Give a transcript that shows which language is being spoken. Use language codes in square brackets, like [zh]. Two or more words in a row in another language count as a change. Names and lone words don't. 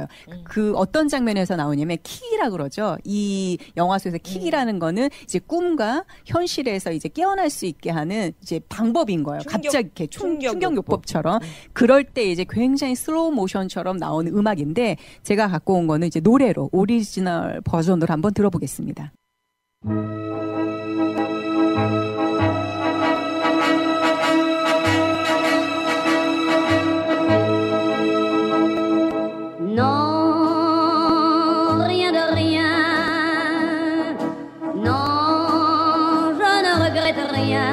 [ko] 그 어떤 장면에서 나오냐면 킥이라 그러죠. 이 영화 속에서 킥이라는 거는 이제 꿈과 현실에서 이제 깨어날 수 있게 하는 이제 방법인 거예요. 갑자기 이렇게 충격요법처럼 그럴 때 이제 굉장히 슬로우 모션처럼 나오는 음악인데 제가 갖고 온 거는 이제 노래로 오리지널 버전으로 한번 들어보겠습니다. [fr] Non, rien de rien. Non, je ne regrette rien.